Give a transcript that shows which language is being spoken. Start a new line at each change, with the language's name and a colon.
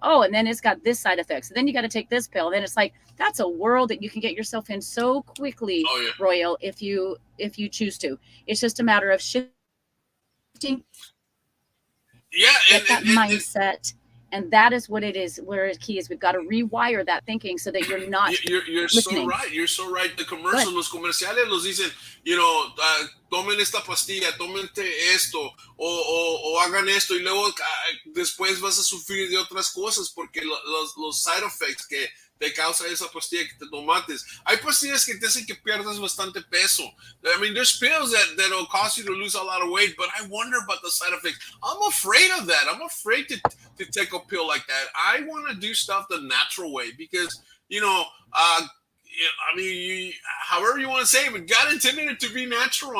English: Oh, and then it's got this side effects. So then you got to take this pill. Then it's like, that's a world that you can get yourself in so quickly, Royal, if you choose to. It's just a matter of shifting that mindset. And that is what it is, where the key is. We've got to rewire that thinking so that you're not You're so right. You're so right. The commercials,
Spanish: los comerciales los dicen,
English: you know,
Spanish: tomen esta pastilla, tomen esto, o hagan esto, y luego después vas a sufrir de otras cosas porque los side effects que te causa esa pastilla que te tomates. Hay pastillas que te hacen que pierdas bastante peso.
English: I mean, there's pills that'll cause you to lose a lot of weight, but I wonder about the side effects. I'm afraid of that. I'm afraid to take a pill like that. I want to do stuff the natural way because, you know, I mean, however you want to say it, but God intended it to be natural.